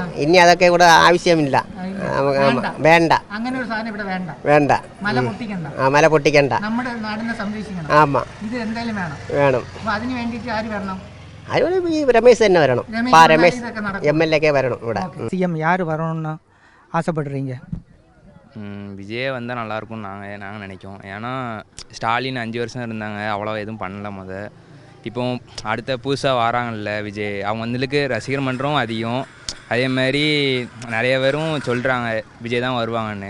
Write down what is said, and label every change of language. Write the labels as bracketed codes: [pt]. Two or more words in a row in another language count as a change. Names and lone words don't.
[ml] ഇനി അതൊക്കെ ഇവിടെ ആവശ്യമില്ല, വേണ്ട. അങ്ങനെ ഒരു സാധനം ഇവിടെ വേണ്ട. മല പൊട്ടിക്കണ്ട. നമ്മുടെ നാടിനെ സംരക്ഷിക്കണം. ആമാ, ഇത് എന്തായാലും വേണം. അതിന് വേണ്ടിയിട്ട് ആര് വരണം? അതിന് ഈ രമേശ് തന്നെ വരണം. രമേശ് MLA വരണം ഇവിടെ. [ta] CM யார் வரணும்னு ஆசைப்படுறீங்க? விஜயே வந்தால் நல்லாயிருக்கும்னு நாங்கள் நினைக்கிறோம். ஏன்னா ஸ்டாலின் 5 வருஷம் இருந்தாங்க, அவ்வளோ எதுவும் பண்ணல. இப்போ அடுத்த புதுசாக வராங்கல்ல விஜய், அவங்க வந்துருக்கு ரசிகர் மன்றம் அதிகம். அதே மாதிரி நிறைய பேரும் சொல்கிறாங்க விஜய் தான் வருவாங்கன்னு.